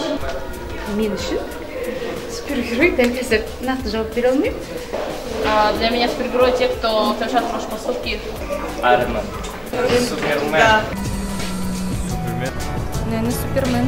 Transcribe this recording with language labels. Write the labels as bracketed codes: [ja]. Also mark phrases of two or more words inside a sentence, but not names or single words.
[kk] Мен үшін супергерой дәл қазір нақты жауап бере алмаймын. [ru] Для меня супергерои те, кто совершает хорошие поступки. Айрон Мэн. Супермен. Да. Супермен. Наверное, Супермен.